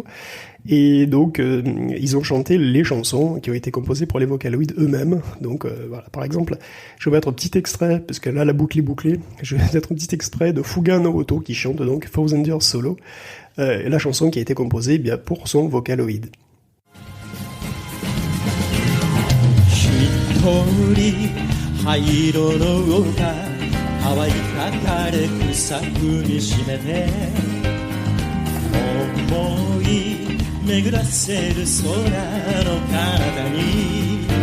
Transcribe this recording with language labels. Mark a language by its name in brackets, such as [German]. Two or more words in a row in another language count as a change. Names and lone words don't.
[French] Et donc, ils ont chanté les chansons qui ont été composées pour les Vocaloid eux-mêmes. Donc, voilà. Par exemple, je vais mettre un petit extrait, parce que là, la boucle est bouclée. Je vais mettre un petit extrait de Fuga Naoto qui chante donc Thousand Years Solo, la chanson qui a été composée bien pour son Vocaloid. [Japanese] 一人灰色の丘淡いかかれ草踏みしめて思い巡らせる空の彼方に